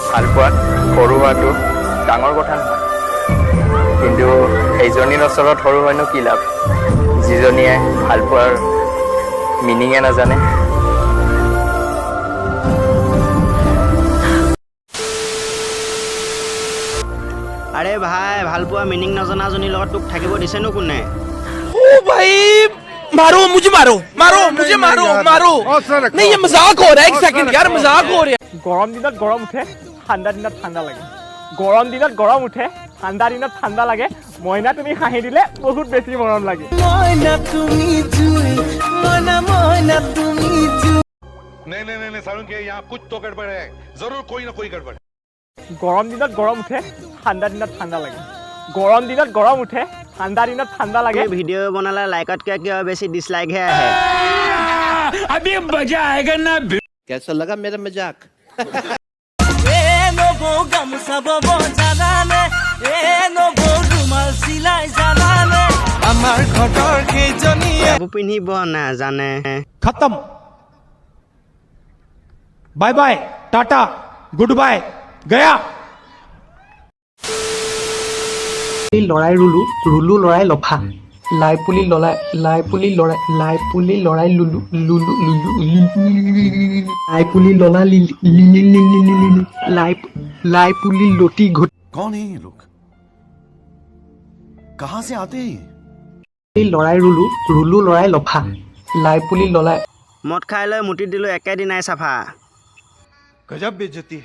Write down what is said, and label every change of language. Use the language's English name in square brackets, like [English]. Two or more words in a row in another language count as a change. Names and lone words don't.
[Assamese] ভালপোৱাত সৰু হোৱাটো ডাঙৰ কথা নহয় কিন্তু এইজনীৰ ওচৰত সৰু হয়নো কি লাভ যিজনীয়ে ভালপোৱাৰ মিনিঙে নাজানে [Hindi] अरे भाई [Assamese] ভালপোৱা মিনিং নজনা জনী লগত তোক থাকিব দিছে নো কোনে [Hindi] ओ भाई मारो मुझे मारो मारो मुझे मारो मारो नहीं ये मजाक हो रहा है एक सेकंड यार मजाक हो रहा है [Assamese] গৰম দিনত গৰম উঠে ঠাণ্ডা দিনত ঠাণ্ডা লাগে গৰম দিনত গৰম উঠে ঠাণ্ডা দিনত ঠাণ্ডা লাগে মইনা তুমি হাঁহি দিলে বহুত বেছি মৰম লাগে মইনা তুমি জুই মইনা তুমি জুই [Hindi] नहीं सारुण के यहाँ कुछ तो गड़बड़ है जरूर कोई ना कोई गड़बड़ [Assamese] গৰম দিনত গৰম উঠে ঠাণ্ডা দিনত ঠাণ্ডা লাগে গৰম দিনত গৰম উঠে ঠাণ্ডা দিনত ঠাণ্ডা লাগে এই ভিডিঅ' বনালে লাইকতকৈ কিয় বেছি ডিছলাইকহে আহে [Hindi] अभी मजा आएगा ना कैसा लगा मेरा मजाक [Assamese] এ নবো গামছা বব জানানে এ নবো ৰুমাল চিলাই জানানে আমাৰ ঘৰৰ কেইজনীয়ে কাপোৰ পিন্ধিব নাজানে [Hindi] खत्म [English] bye bye [Hindi] टाटा [English] good bye [Hindi] गया লৰাই ৰুলু ৰুলু লৰাই লফা লাই পুলি লৰাই লুলু লুলু লুলু লাই পুলি ললা লিলি লাই পুলি লটি ঘটি कौन है ये लोग कहाँ से आते हैं লৰাই ৰুলু ৰুলু লৰাই লফা লাই পুলি ললাই [Assamese] মদ খাই লৈ মুটি দিলোঁ একেদিনাই চাফা [Hindi] गजब बेइज्जती है